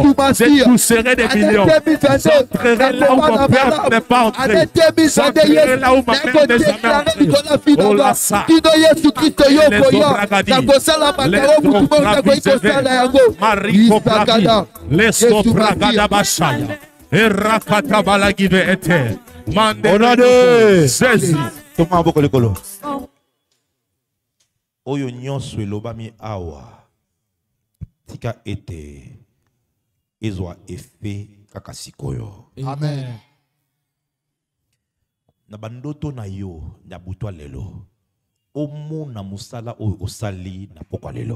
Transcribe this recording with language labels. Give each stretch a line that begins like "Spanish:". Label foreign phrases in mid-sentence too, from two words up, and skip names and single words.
French: Je toucherai des millions. J'entrerai là où mon père n'est pas entré. J'entrerai là où ma mère n'est jamais entrée. Oh là ça. Les sobragada bashaya. Erakata balagive ete. Mande. Jésus.
Lingala: Thomas Bokolekolo. Oyo nyonso elobami awa tika ete ezwa efe kaka sikoyo. Amen. Na bandoto na yo na butwa lelo omona musala oyo osali na pokwa lelo.